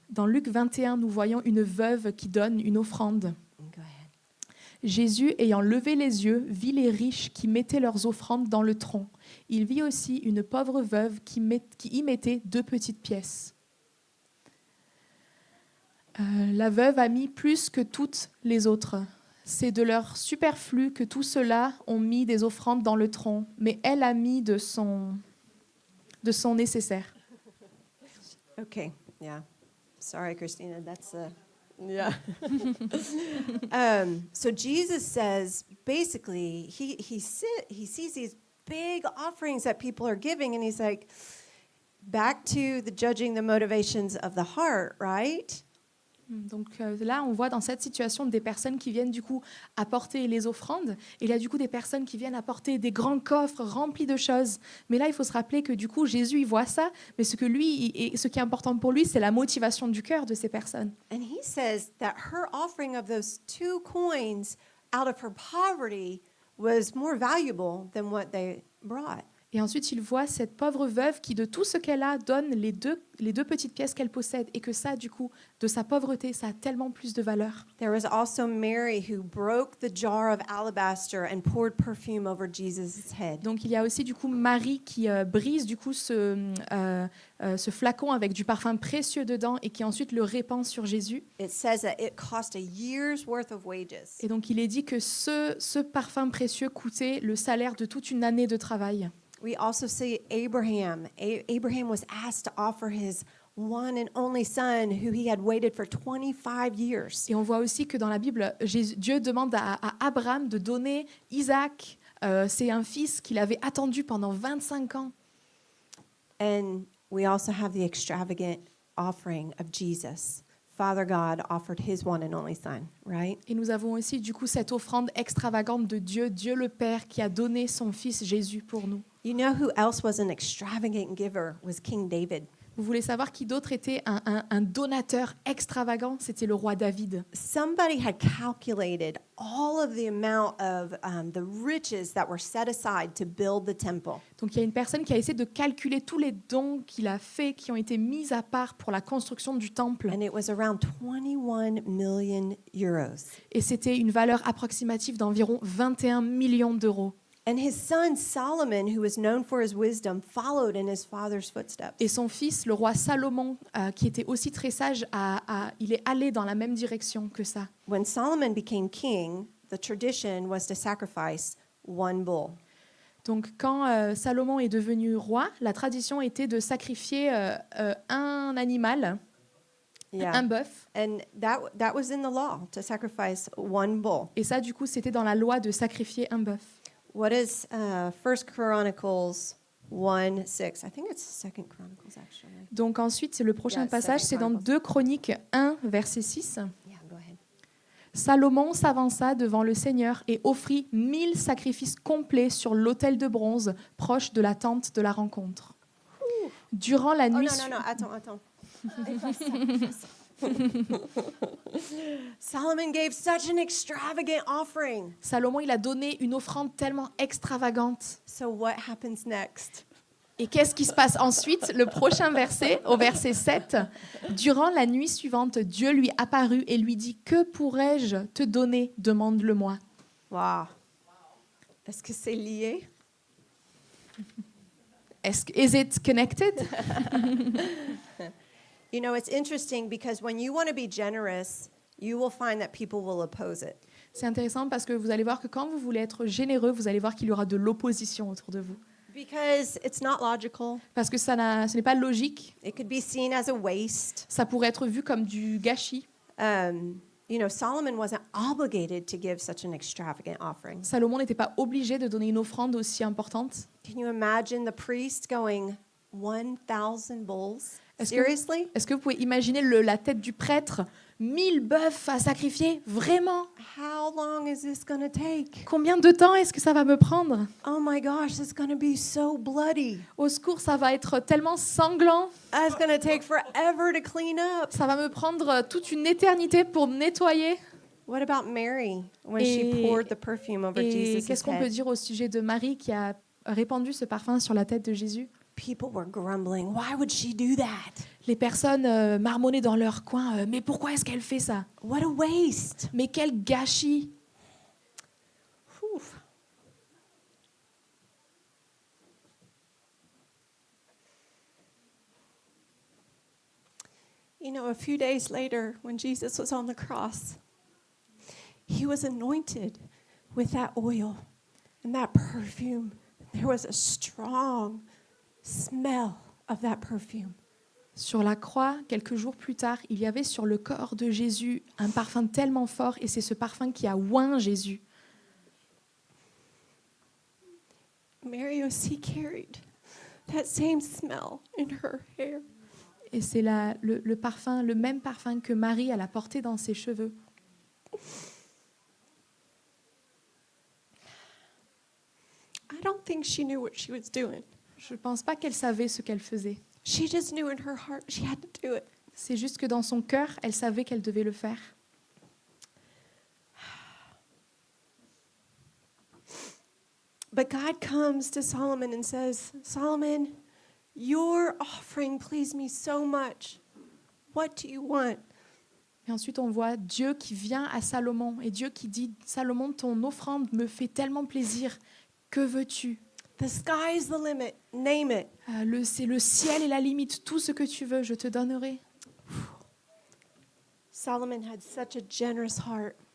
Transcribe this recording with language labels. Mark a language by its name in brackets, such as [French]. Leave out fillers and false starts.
[French] Dans Luc 21, nous voyons une veuve qui donne une offrande. [English] Go ahead. [French] Jésus, ayant levé les yeux, vit les riches qui mettaient leurs offrandes dans le tronc. Il vit aussi une pauvre veuve qui y mettait 2 petites pièces. La veuve a mis plus que toutes les autres. C'est de leur superflu que tous ceux-là ont mis des offrandes dans le tronc, mais elle a mis de son nécessaire. [English] Okay, yeah. Sorry, Christina, that's yeah. So Jesus says, basically, he sees these big offerings that people are giving, and he's like, back to the judging the motivations of the heart, right? [French] Donc là, on voit dans cette situation des personnes qui viennent du coup apporter les offrandes. Et il y a du coup des personnes qui viennent apporter des grands coffres remplis de choses. Mais là, il faut se rappeler que du coup, Jésus, il voit ça. Mais ce qui est important pour lui, c'est la motivation du cœur de ces personnes. [English] And he says that her offering of those 2 coins out of her poverty was more valuable than what they brought. [French] Et ensuite, il voit cette pauvre veuve qui, de tout ce qu'elle a, donne les deux petites pièces qu'elle possède. Et que ça, du coup, de sa pauvreté, ça a tellement plus de valeur. [English] There was also Mary who broke the jar of alabaster and poured perfume over Jesus' head. [French] Donc, il y a aussi, du coup, Marie qui brise, du coup, ce flacon avec du parfum précieux dedans et qui ensuite le répand sur Jésus. [English] It says that it cost a year's worth of wages. [French] Et donc, il est dit que ce parfum précieux coûtait le salaire de toute une année de travail. [English] We also see Abraham. Abraham was asked to offer his one and only son who he had waited for 25 years. [French] Et on voit aussi que dans la Bible, Dieu demande à Abraham de donner Isaac. C'est un fils qu'il avait attendu pendant 25 ans. [English] And we also have the extravagant offering of Jesus. Father God offered his one and only son, right? [French] Et nous avons aussi du coup cette offrande extravagante de Dieu, Dieu le Père, qui a donné son fils Jésus pour nous. [English] You know who else was an extravagant giver was King David. [French] Vous voulez savoir qui d'autre était un donateur extravagant? C'était le roi David. [English] Somebody had calculated all of the amount of the riches that were set aside to build the temple. [French] Donc il y a une personne qui a essayé de calculer tous les dons qu'il a faits, qui ont été mis à part pour la construction du temple. [English] And it was around 21 million euros. [French] Et c'était une valeur approximative d'environ 21 millions d'euros. [English] And his son Solomon, who was known for his wisdom, followed in his father's footsteps. [French] Et son fils, le roi Salomon, qui était aussi très sage, il est allé dans la même direction que ça. [English] When Solomon became king, the tradition was to sacrifice one bull. [French] Donc quand Salomon est devenu roi, la tradition était de sacrifier un animal, un bœuf. [English] And that was in the law, to sacrifice one bull. [French] Et ça, du coup, c'était dans la loi de sacrifier un bœuf. [English] What is 1 Chronicles 1:6? I think it's 2 Chronicles, actually. [French] Donc ensuite, c'est le prochain [English] Yeah, [French] passage, c'est dans 2 Chroniques 1, verset 6. [English] Yeah, go ahead. [French] Salomon s'avança devant le Seigneur et offrit 1000 sacrifices complets sur l'autel de bronze proche de la tente de la rencontre. Durant la Oh, nuit... non, attends. [English] Solomon gave such an extravagant offering. [French] Salomon, il a donné une offrande tellement extravagante. [English] So what happens next? [French] Et qu'est-ce qui se passe ensuite? Le prochain verset, au verset 7. Durant la nuit suivante, Dieu lui apparut et lui dit: « Que pourrais-je te donner? Demande-le-moi. » Wow. Est-ce que c'est lié? [English] Is it connected? You know, it's interesting because when you want to be generous, you will find that people will oppose it. [French] C'est intéressant parce que vous allez voir que quand vous voulez être généreux, vous allez voir qu'il y aura de l'opposition autour de vous. [English] Because it's not logical. [French] Parce que ce n'est pas logique. [English] It could be seen as a waste. [French] Ça pourrait être vu comme du gâchis. [English] You know, Solomon wasn't obligated to give such an extravagant offering. [French] Salomon n'était pas obligé de donner une offrande aussi importante. [English] Can you imagine the priest going 1,000 bulls? [French] Est-ce [English] Seriously? [French] Est-ce que vous pouvez imaginer la tête du prêtre? 1000 bœufs à sacrifier? Vraiment? [English] How long is this going to take? [French] Combien de temps est-ce que ça va me prendre? [English] Oh my gosh, it's going to be so bloody. [French] Au secours, ça va être tellement sanglant. [English] It's going to take forever to clean up. [French] Ça va me prendre toute une éternité pour nettoyer. [English] What about Mary when she poured the perfume over [French] Et [English] Jesus' [French] qu'est-ce qu'on peut [English] head? [French] dire au sujet de Marie qui a répandu ce parfum sur la tête de Jésus? [English] People were grumbling. Why would she do that? [French] Les personnes marmonnaient dans leur coin. Mais pourquoi est-ce qu'elle fait ça? [English] What a waste. [French] Mais quel gâchis! Whew. [English] You know, a few days later, when Jesus was on the cross, he was anointed with that oil and that perfume. There was a strong smell of that perfume. [French] Sur la croix, quelques jours plus tard, il y avait sur le corps de Jésus un parfum tellement fort, et c'est ce parfum qui a oint Jésus. [English] Mary [French] aussi [English] carried that same smell in her hair. [French] Et c'est le parfum, le même parfum que Marie elle a porté dans ses cheveux. [English] I don't think she knew what she was doing. [French] Je ne pense pas qu'elle savait ce qu'elle faisait. [English] She just knew in her heart she had to do it. [French] C'est juste que dans son cœur, elle savait qu'elle devait le faire. [English] But God comes to Solomon and says, Solomon, your offering pleased me so much. What do you want? [French] Et ensuite, on voit Dieu qui vient à Salomon et Dieu qui dit: Salomon, ton offrande me fait tellement plaisir. Que veux-tu? [English] The sky is the limit. Name it. [French] C'est le ciel et la limite. Tout ce que tu veux, je te donnerai. [English] Solomon had such a generous heart.